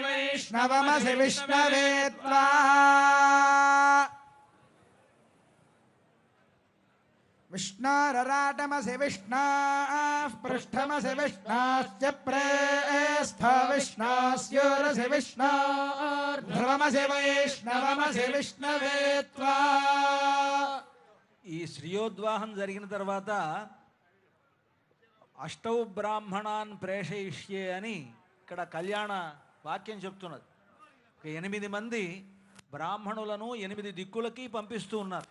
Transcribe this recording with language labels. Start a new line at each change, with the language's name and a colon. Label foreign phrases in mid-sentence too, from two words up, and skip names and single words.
Sanskrit: नवमसि विष्णवे त्वा विष्णोरराटमसि विष्णाः पृष्ठमसि विष्णाश्च प्रेस्थ विष्णास्योरसि विष्णोर्ध्रुवमसि वैष्णवमसि विष्णवे त्वा.
Telugu: ఈ శ్రియోద్వాహం జరిగిన తర్వాత
Sanskrit: అష్టౌ బ్రాహ్మణాన్ ప్రేషయిష్యే
Telugu: అని ఇక్కడ కళ్యాణ వాక్యం చెప్తున్నది. 8 మంది బ్రాహ్మణులను 8 దిక్కులకి పంపిస్తూ ఉన్నారు.